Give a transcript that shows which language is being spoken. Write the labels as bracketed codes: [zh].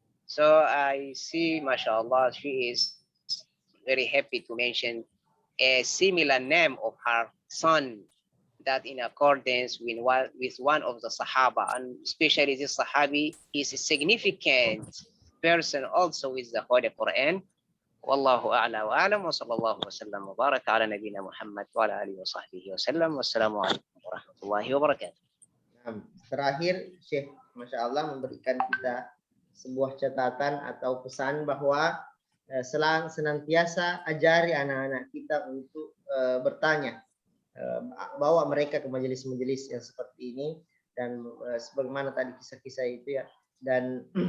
[en] So I see, mashallah, she is very happy to mention a similar name of her son, that in accordance with one of the Sahaba, and especially this Sahabi is a significant person also with the Holy Quran. [ar] والله أعلى وأعلم وصلى الله وسلم وبارك على نبينا محمد وعلى آله وصحبه وسلم والسلام عليكم ورحمة الله وبركاته. [id] Terakhir, Syekh, Masya Allah memberikan kita sebuah catatan atau pesan bahwa senantiasa ajari anak-anak kita untuk bertanya, bawa mereka ke majelis-majelis yang seperti ini, dan sebagaimana tadi kisah-kisah itu ya, dan